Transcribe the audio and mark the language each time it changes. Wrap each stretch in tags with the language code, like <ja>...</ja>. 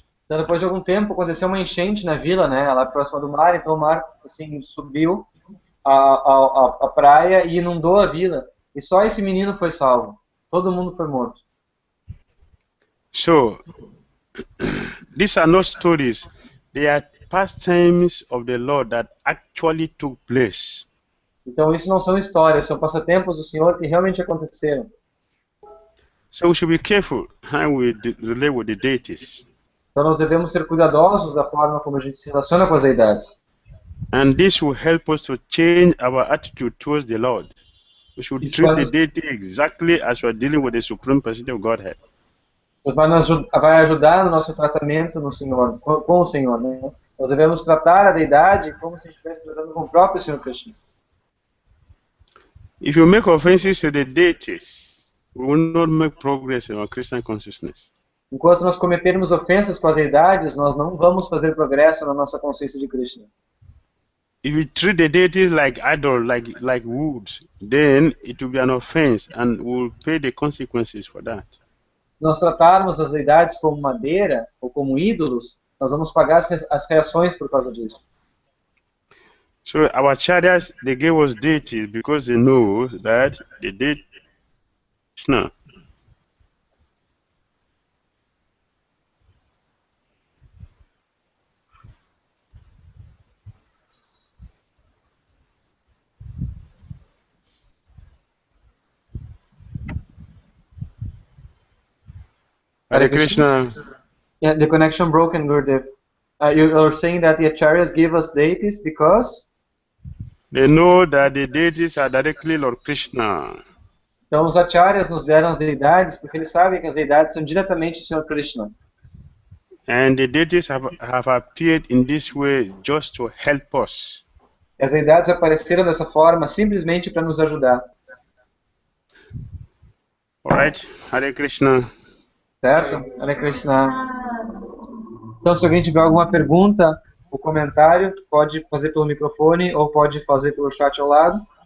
<pt>Então, depois de algum tempo, aconteceu uma enchente na vila, né, lá próxima do mar. Então, o mar assim subiu a praia e inundou a vila. E só esse menino foi salvo. Todo mundo foi morto.</pt> <en>So, these are not stories. They are pastimes of the Lord that actually took place.</en> <pt>Então, isso não são histórias, são passatempos do Senhor que realmente aconteceram.</pt> <en>So we should be careful how we relate with the deities.</en> <pt>Então nós devemos ser cuidadosos da forma como a gente se relaciona com as deidades.</pt> <en>And this will help us to change our attitude towards the Lord. We should treat the deity exactly as we are dealing with the Supreme Personality of Godhead.</en> <pt>Vai ajudar no nosso tratamento no Senhor, com o Senhor, né? Nós devemos tratar a deidade como se a gente estivesse tratando com o próprio Senhor Krishna.</pt> <en>If you make offenses to the deities, we will not make progress in our Christian consciousness.</en> <pt>Enquanto nós cometermos ofensas com as deidades, nós não vamos fazer progresso na nossa consciência de Krishna.</pt> <en>If we treat the deities like idols, like wood, then it will be an offense, and we will pay the consequences for that.</en> <pt>Se nós tratarmos as deidades como madeira ou como ídolos, nós vamos pagar as reações por causa disso.</pt> <en>So our acharyas, they gave us deities because they know that the deity Krishna. Hare Krishna. Yeah, the connection broken, Gurudev. You are saying that the acharyas give us deities because they know that the deities are directly Lord Krishna.</en> <pt>Então os acharyas nos deram as deidades porque eles sabem que as deidades são diretamente o Senhor Krishna.</pt> <en>And the deities have appeared in this way just to help us.</en> <pt>As deidades apareceram dessa forma simplesmente para nos ajudar.</pt> <en>Alright, Hare Krishna.</en> <pt>Certo? Hare Krishna. Então, se alguém tiver alguma pergunta ou comentário, pode fazer pelo microfone ou pode fazer pelo chat ao lado.</pt>